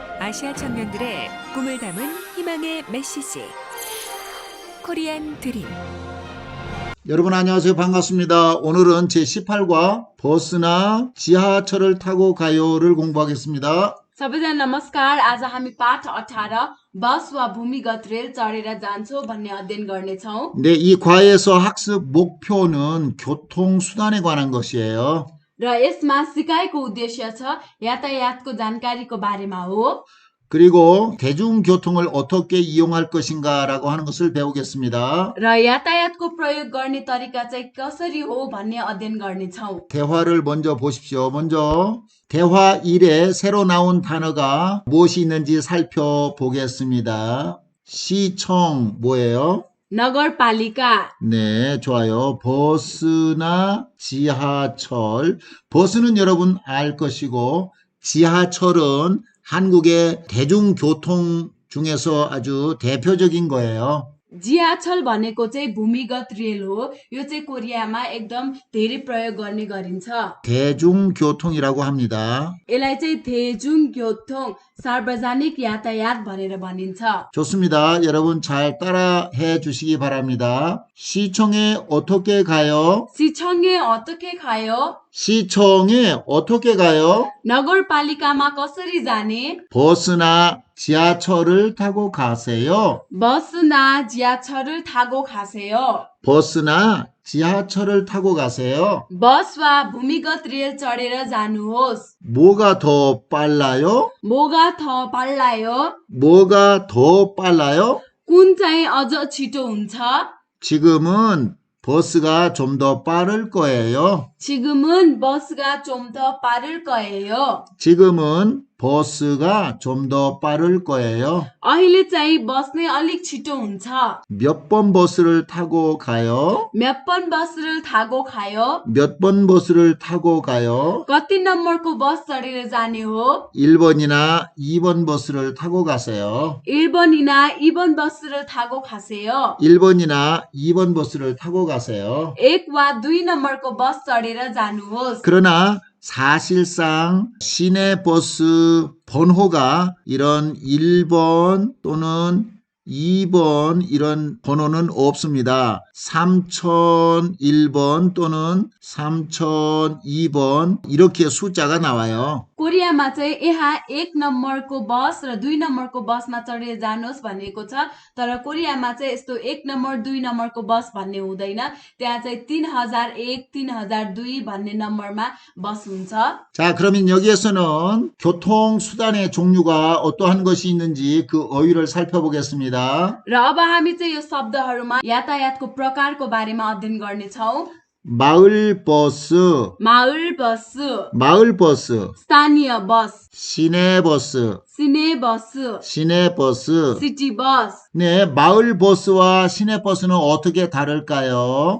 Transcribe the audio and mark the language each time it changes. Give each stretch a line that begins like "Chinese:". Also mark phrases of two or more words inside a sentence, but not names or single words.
Korean: 아시아 청년들의 꿈을 담은 희망의 메시지 코리안 드림. 여러분 안녕하세요. 반갑습니다. 오늘은 제18과 버스나 지하철을 타고 가요를 공부하겠습니다.
Nepali: सबैजना नमस्कार। आज हामी पाठ 18 बस वा भूमिगत रेल चढेर जान्छौँ भन्ने अध्ययन गर्नेछौँ।
Korean: 네, 이 과에서 학습 목표는 교통수단에 관한 것이에요.
Nepali: र यसमा सिकाइको उद्देश्य छ यातायातको जानकारीको बारेमा हो।
Korean: 그리고 대중교통을 어떻게 이용할 것인가라고 하는 것을 배우겠습니다.
Nepali: र यातायातको प्रयोग गर्ने तरिका चाहिँ कसरी हो भन्ने अध्ययन गर्नेछौँ।
Korean: 대화를 먼저 보십시오. 먼저 대화 1에 새로 나온 단어가 무엇이 있는지 살펴보겠습니다. 시청 뭐예요?
Nepali: नगरपालिका,
Korean: 네, 좋아요. 버스나 지하철. 버스는 여러분 알 것이고, 지하철은 한국의 대중교통 중에서 아주 대표적인 거예요.
Nepali: जियाछल भनेको चाहिँ भूमिगत रेल हो। यो चाहिँ कोरियामा एकदम धेरै प्रयोग गर्ने गरिन्छ।
Korean: 대중교통이라고 합니다.
Nepali: यसलाई चाहिँ
Korean: 대중 교통
Nepali: सार्वजनिक यातायात भनेर भनिन्छ।
Korean: 좋습니다. 여러분 잘 따라해 주시기 바랍니다. 시청에 어떻게 가요? सिछङे 어떻게 가요? 시청에 어떻게 가요?
Nepali: नगरपालिकामा कसरी जाने?
Korean: 버스나 지하철을 타고 가세요. 버스나 지하철을 타고 가세요. 버스나 지하철을 타고 가세요.
Nepali: बस वा भूमिगत रेल चढेर जानुहोस्।
Korean: 뭐가 더 빨라요? 뭐가 더 빨라요? 뭐가 더 빨라요?
Nepali: कुन चाहिँ अझ छिटो हुन्छ?
Korean: 지금은 버스가 좀 더 빠를 거예요. 지금은 버스가 좀 더 빠를 거예요. 지금은 버스가 좀 더 빠를 거예요.
Nepali: अहिले चाहिँ बस नै अलिक छिटो हुन्छ।
Korean: 몇 번 버스를 타고 가요? 몇 번 बस를 타고 가요? 몇 번 버스를 타고 가요?
Nepali: कति नम्बरको बस चढेर जाने हो?
Korean: 1번이나 2번 버스를 타고 가세요. 1번이나 2번 बस를 타고 가세요. 1번이나 2번 버스를 타고 가세요.
Nepali: 1 वा 2 नम्बरको बस चढेर जानुहोस्।
Korean: 그러나 사실상 시내버스 번호가 이런 1번 또는 2번 이런 번호는 없습니다. 3001번 또는 3002번 이렇게 숫자가 나와요.
Nepali: कोरियामा चाहिँ यहाँ 1 नम्बरको बस र 2 नम्बरको बसमा चढेर जानुहोस् भनेको छ। तर कोरियामा चाहिँ यस्तो 1 नम्बर 2 नम्बरको बस भन्ने हुँदैन। त्यहाँ चाहिँ 3001, 3002 भन्ने नम्बरमा बस हुन्छ।
Korean: 자, 그러면 여기에서는 교통수단의 종류가 어떠한 것이 있는지 그 어휘를 살펴보겠습니다.
Nepali: र अब हामी चाहिँ यो शब्दहरूमा यातायातको प्रकारको बारेमा अध्ययन गर्नेछौँ।
Korean: 마을버스, 마을 버스, 마을버스,
Nepali: स्थानीय बस,
Korean: 시내버스, 시내 버스, 시내버스.
English: city bus.
Korean: 네, 마을버스와 시내버스는 어떻게 다를까요?